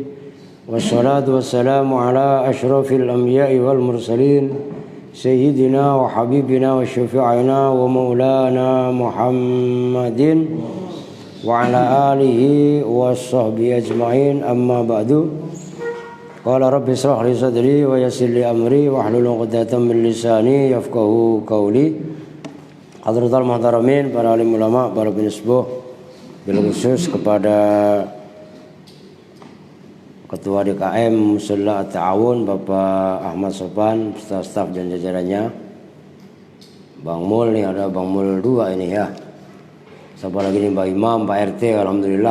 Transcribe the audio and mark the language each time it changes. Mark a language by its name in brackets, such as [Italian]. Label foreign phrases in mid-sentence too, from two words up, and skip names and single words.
[Arabic] والصلاة والسلام على أشرف الأنبياء والمرسلين سيدنا وحبيبنا وشفيعنا ومولانا محمد وعلى آله وصحبه أجمعين. أما بعد. قال رب اشرح لي صدري ويسر لي أمري واحلل عقدة من لساني يفقهوا قولي. حضرة المحترمين, [Indonesian] para alim ulama, para penisbuh, [Arabic] بالخصوص [Indonesian] kepada Ketua DKM Musalla At-Ta'awun Bapak Ahmad Sopan beserta staf dan jajarannya. Bang Mul nih, ada Bang Mul 2 ini ya. Siapa lagi nih, Mbak Imam, Pak RT, alhamdulillah.